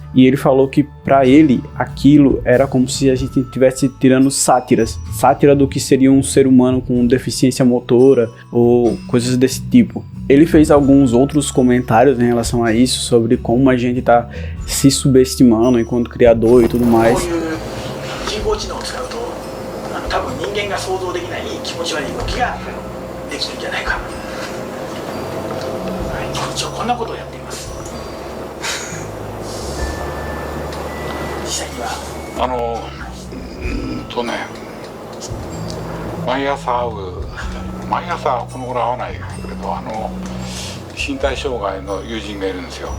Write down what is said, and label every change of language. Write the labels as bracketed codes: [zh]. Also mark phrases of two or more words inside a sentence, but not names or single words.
[pt] E ele falou que para ele aquilo era como se a gente estivesse tirando sátira do que seria um ser humano com deficiência motora ou coisas desse tipo. Ele fez alguns outros comentários em relação a isso, sobre como a gente está se subestimando enquanto criador e tudo mais. [ja] 多分人間が想像できない気持ち悪い動きができるんじゃないか。一応こんなことをやっています。実際には毎朝この頃会わないけれど身体障害の友人がいるんですよ。